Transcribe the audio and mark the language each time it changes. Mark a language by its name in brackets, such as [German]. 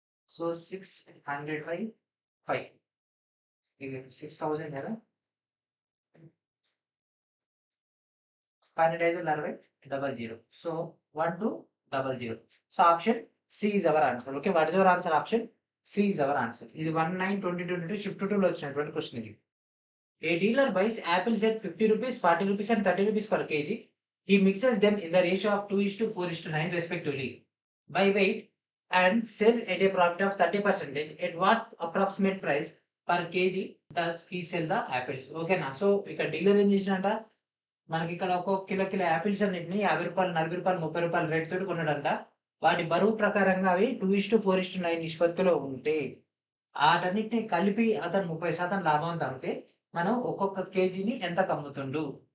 [English] so 600/5 [Telugu] ఇది 6000 కదా [English] 12 5లు 60 00. So 1200. So option C is our answer. Okay, what is our answer? Option C is our answer. [Telugu] ఇది 19/2022 shift 2లో వచ్చినటువంటి question ఇది. [English] A dealer buys apples at 50 rupees, 40 rupees and 30 rupees per kg. He mixes them in the ratio of 2:4:9 respectively by weight and sells at a profit of 30%. At what approximate price per kg does he sell the apples? [Telugu] ఓకేనా? So ఇక్కడ dealer ఏం చేసినట, మనకి ఇక్కడ ఒక్కొక్క kilo apples అన్నింటిని 50 రూపాయలు, 40 రూపాయలు, 30 రూపాయలు రేట్ తోటి కొన్నాడంట. వాటి బరువు ప్రకారంగా అవి 2:4:9 నిష్పత్తిలో ఉంటే వాటన్నిటిని కలిపి అతను 30% లాభం తగ్గితే మనం ఒక్కొక్క కేజీని ఎంత కమ్ముతుండు.